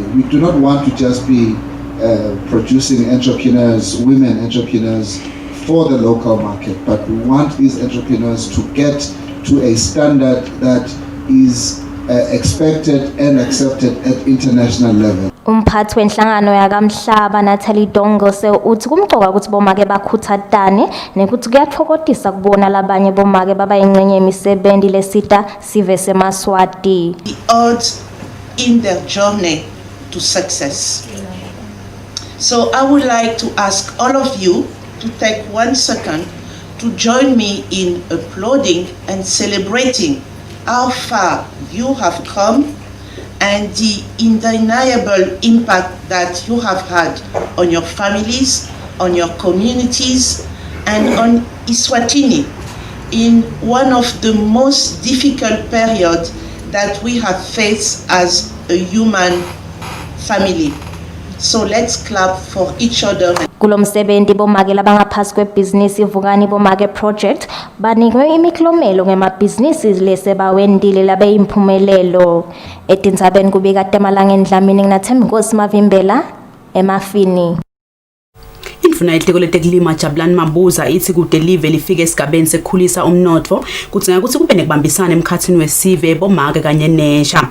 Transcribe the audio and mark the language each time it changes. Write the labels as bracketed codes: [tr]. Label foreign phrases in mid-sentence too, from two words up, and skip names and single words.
[en] We do not want to just be producing entrepreneurs, women entrepreneurs for the local market, but we want these entrepreneurs to get to a standard that is expected and accepted at international level. [ss] Umphathi wenhlangano yakamhlaba Natalie Dongose uthi kumcoka ukuthi bomake bakhuthatane nekuthi kuyathokozisa kubona labanye bomake babayingcenye yemisebenzi lesita sive seMaswati. [en] The odds in their journey to success. So I would like to ask all of you to take 1 second to join me in applauding and celebrating how far you have come and the undeniable impact that you have had on your families, on your communities, and on Eswatini in one of the most difficult periods that we have faced as a human family. So let's clap for each other. [ss] Kulomsebenzi bomake labangaphasi kwebhizinisi ivukani bomake project banikwe imiklomelo ngemabhizinisi lesebawendile labe imphumelelo. Etindzabeni kubika temalangeni Dlamini nginaThembi Mavimbela emafini. Indvuna yelitiko letekulima Jabulani Mabuza ithi kude live lifike esigabeni sekukhulisa umnotfo kudzinga ukuthi kube nekubambisana emkhathini wesive bomake kanye nensha.